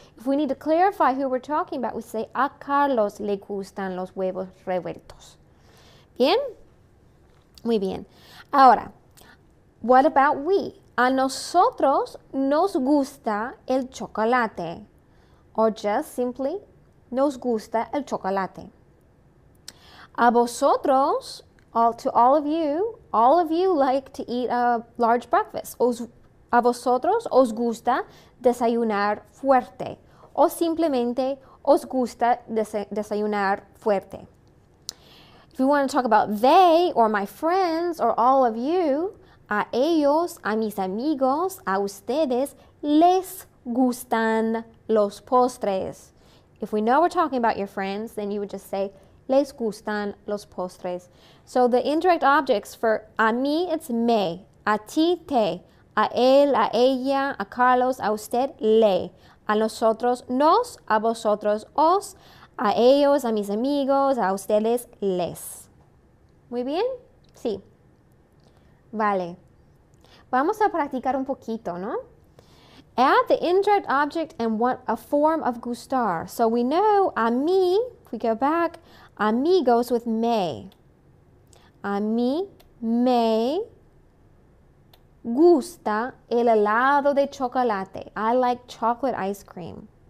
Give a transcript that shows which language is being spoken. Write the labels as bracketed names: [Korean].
[English] If we need to clarify who we're talking about, we say, [Spanish] a Carlos le gustan los huevos revueltos. Bien? Muy bien. [English] Ahora, what about we? [Spanish] A nosotros nos gusta el chocolate. [English] Or just simply, [Spanish] nos gusta el chocolate. A vosotros, [English] to all of you like to eat a large breakfast. [Spanish] A vosotros os gusta desayunar fuerte. O simplemente os gusta desayunar fuerte. [English] If we want to talk about they or my friends or all of you, [Spanish] a ellos, a mis amigos, a ustedes, les gustan los postres. [English] If we know we're talking about your friends, then you would just say, [Spanish] les gustan los postres. [English] So the indirect objects for a mí, it's me. [Spanish] A ti, te. A él, a ella, a Carlos, a usted, le. A nosotros, nos. A vosotros, os. A ellos, a mis amigos, a ustedes, les. ¿Muy bien? Sí. Vale. Vamos a practicar un poquito, ¿no? [English] Add the indirect object and what a form of gustar. So we know a mí, if we go back, a mí goes with me. [Spanish] A mí me gusta el helado de chocolate. [English] I like chocolate ice cream.